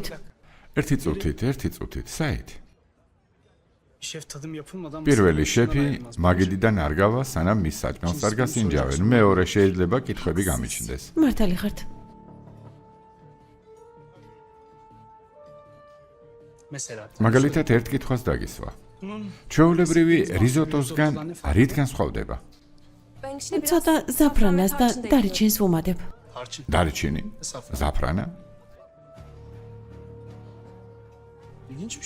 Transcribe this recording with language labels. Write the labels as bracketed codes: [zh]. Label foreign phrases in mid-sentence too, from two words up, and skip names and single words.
[ka] ერთი წუთით, საით. [tr] Şef tadım yapılmadan [ka] პირველი შეფი მაგიდიდან არ გავა, სანამ მის საჭმელს არ გასინჯავენ. მეორე შეიძლება კითხვები გამიჩნდეს. მართალი ხართ. [tr] mesela [ka] მაგალითად ერთ კითხვას დაგისვა. ჩვეულებრივი რიზოტოსგან რითგან სხვავდება? ცოტა ზაფრანას და დარიჩენს ვუმატებ. [tr] tarçın. [ka] დარიჩინი, ზაფრანა, [tr] İlginç bir şey.